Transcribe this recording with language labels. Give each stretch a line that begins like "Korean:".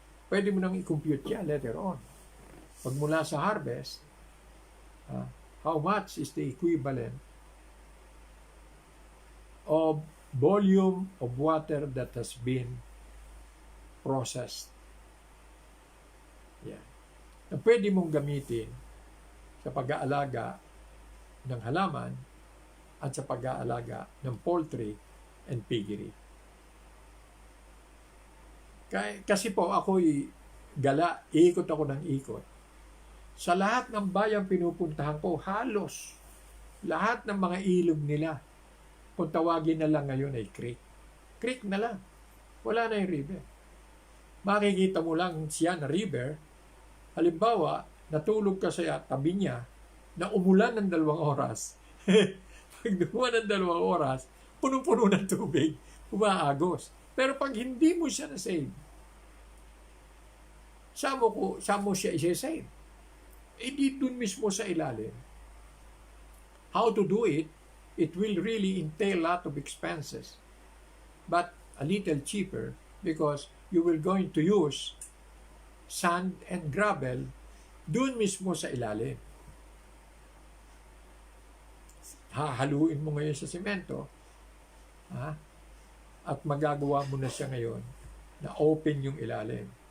Filipino: Pwede mo nang i-compute yan later on. Pag mula sa harvest,
English: how much is the equivalent of volume of water that has been processed.
Filipino: Na pwede mong gamitin sa pag-aalaga ng halaman at sa pag-aalaga ng
English: poultry and piggery.
Filipino: Kasi po ako'y gala, ikot ako ng ikot. Sa lahat ng bayang pinupuntahan ko, halos lahat ng mga ilog nila, kung tawagin na lang ngayon ay creek. Creek na lang. Wala na yung river. Makikita mo lang siya na river. Halimbawa, natulog ka sa tabi niya, na umulan ng 2 oras, pag umulan ng 2 oras, punong-puno ng tubig, umaagos. Pero pag hindi mo siya na-save, saan mo siya i-save? Di dun mismo sa ilalim.
English: How to do it? It will really entail a lot of expenses, but a little cheaper because you will going to use sand and gravel
Filipino: dun mismo sa ilalim. Hahaluin mo ngayon sa semento, at magagawa mo na siya ngayon na open yung ilalim.